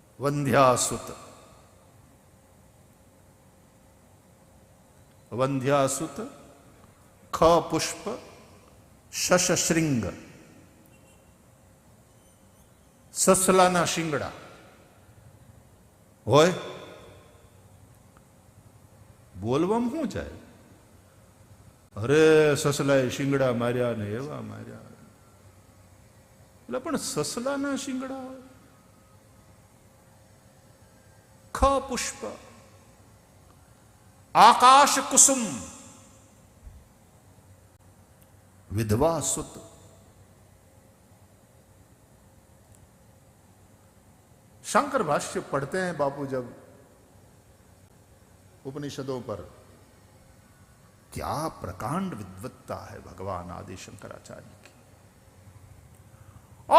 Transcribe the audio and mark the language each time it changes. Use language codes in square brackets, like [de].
[gu] वंध्यासुत, वंध्यासुत, ख पुष्प, शशशृंग, ससलाना शिंगड़ा होय। बोलवम શું જાય? અરે સસલાએ શિંગડા માર્યા ને એવા માર્યા, એટલે પણ સસલાના શિંગડા હોય? [sa] ખ પુષ્પ, आकाश कुसुम, विधवा सुत। [hi] शंकर भाष्य पढ़ते हैं बापू जब उपनिषदों पर, क्या प्रकांड विद्वत्ता है भगवान आदि शंकराचार्य की।